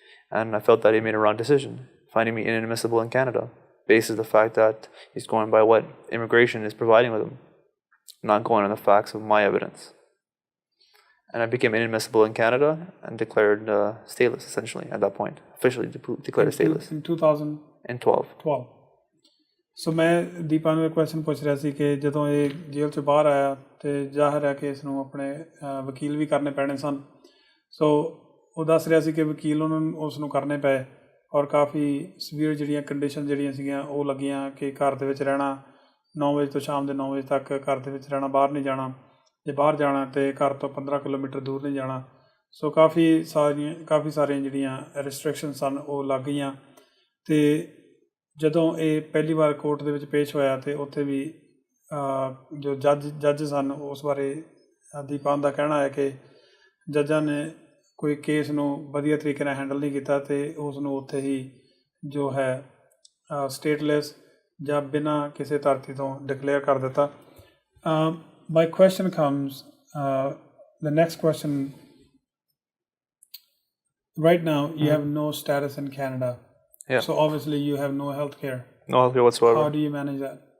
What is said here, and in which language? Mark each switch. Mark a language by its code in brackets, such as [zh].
[en] And I felt that he made a wrong decision, finding me inadmissible in Canada, based on the fact that he's going by what immigration is providing with him, not going on the facts of my evidence. And I became inadmissible in Canada and declared stateless, essentially, at that point. Officially declared stateless. In 2012. 12. [pa] ਸੋ ਮੈਂ ਦੀਪਾ ਨੂੰ ਇੱਕ question ਪੁੱਛ ਰਿਹਾ ਸੀ ਕਿ ਜਦੋਂ ਇਹ ਜੇਲ੍ਹ ਤੋਂ ਬਾਹਰ ਆਇਆ ਤੇ ਜ਼ਾਹਿਰ ਹੈ ਕਿ ਇਸ ਨੂੰ ਆਪਣੇ ਵਕੀਲ ਵੀ ਕਰਨੇ ਪੈਣੇ ਸਨ। ਸੋ ਉਹ ਦੱਸ ਰਿਹਾ ਸੀ ਕਿ ਵਕੀਲ ਉਸ ਨੂੰ ਕਰਨੇ ਪਏ ਔਰ ਕਾਫੀ ਸੀਵੀਅਰ ਜਿਹੜੀਆਂ ਕੰਡੀਸ਼ਨ ਜਿਹੜੀਆਂ ਸੀਗੀਆਂ ਉਹ ਲੱਗੀਆਂ ਕਿ ਘਰ ਦੇ ਵਿੱਚ ਰਹਿਣਾ 9 ਵਜੇ ਤੋਂ ਸ਼ਾਮ ਦੇ 9 ਵਜੇ ਤੱਕ ਘਰ ਦੇ ਵਿੱਚ ਰਹਿਣਾ, ਬਾਹਰ ਨਹੀਂ ਜਾਣਾ, ਜੇ ਬਾਹਰ ਜਾਣਾ ਤੇ ਘਰ ਤੋਂ 15 ਕਿਲੋਮੀਟਰ ਦੂਰ ਨਹੀਂ ਜਾਣਾ। ਸੋ ਕਾਫੀ ਸਾਰੀਆਂ ਜਿਹੜੀਆਂ ਰੈਸਟ੍ਰਿਕਸ਼ਨ ਸਨ ਉਹ ਲੱਗ ਗਈਆਂ। ਤੇ ਜਦੋਂ ਇਹ ਪਹਿਲੀ ਵਾਰ ਕੋਰਟ ਦੇ ਵਿੱਚ ਪੇਸ਼ ਹੋਇਆ ਤੇ ਉੱਥੇ ਵੀ ਜੋ ਜੱਜ ਸਨ ਉਸ ਬਾਰੇ ਦੀਪਾਨ ਦਾ ਕਹਿਣਾ ਹੈ ਕਿ ਜੱਜਾਂ ਨੇ ਕੋਈ ਕੇਸ ਨੂੰ ਵਧੀਆ ਤਰੀਕੇ ਨਾਲ ਹੈਂਡਲ ਨਹੀਂ ਕੀਤਾ ਤੇ ਉਸ ਨੂੰ ਉੱਥੇ ਹੀ ਜੋ ਹੈ ਸਟੇਟਲੈਸ ਜਾਂ ਬਿਨਾਂ ਕਿਸੇ ਧਰਤੀ ਤੋਂ ਡਿਕਲੇਅਰ ਕਰ ਦਿੱਤਾ। [en] My question comes, the next question, right now you have no status in Canada. Yeah. So obviously you have no health care. No health care whatsoever. How do you manage that?